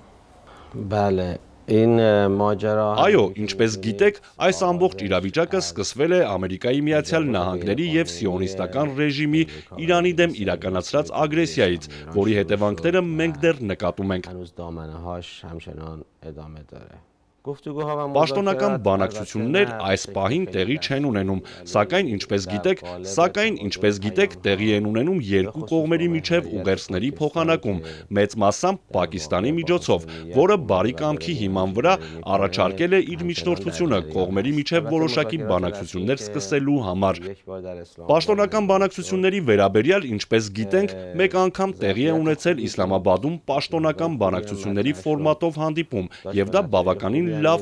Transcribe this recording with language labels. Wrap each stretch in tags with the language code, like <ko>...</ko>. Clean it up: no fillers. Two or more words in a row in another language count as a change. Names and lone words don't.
<fa>بله این ماجرا</fa> <hy>Այո, ինչպես գիտեք, այս ամբողջ իրավիճակը սկսվել է Ամերիկայի Միացյալ Նահանգների եւ սիոնիստական ռեժիմի Իրանի դեմ իրականացրած ագրեսիայից, որի հետևանքները մենք դեռ նկատում ենք։</hy> <fa>هنوز دامنه‌هاش همچنان ادامه داره.</fa> <hy>Պաշտոնական բանակցություններ այս պահին տեղի չեն ունենում, սակայն ինչպես գիտեք, տեղի են ունենում երկու կողմերի միջև ուղերձների փոխանակում, մեծ մասամբ Պակիստանի միջոցով, որը բարի կամքի հիման վրա առաջարկել է իր միջնորդությունը կողմերի միջև որոշակի բանակցություններ սկսելու համար։ Պաշտոնական բանակցությունների վերաբերյալ, ինչպես գիտենք, մեկ անգամ տեղի է ունեցել Իսլամաբադում պաշտոնական բանակցությունների ֆորմատով հանդիպում, եւ դա բավականին լավ</hy>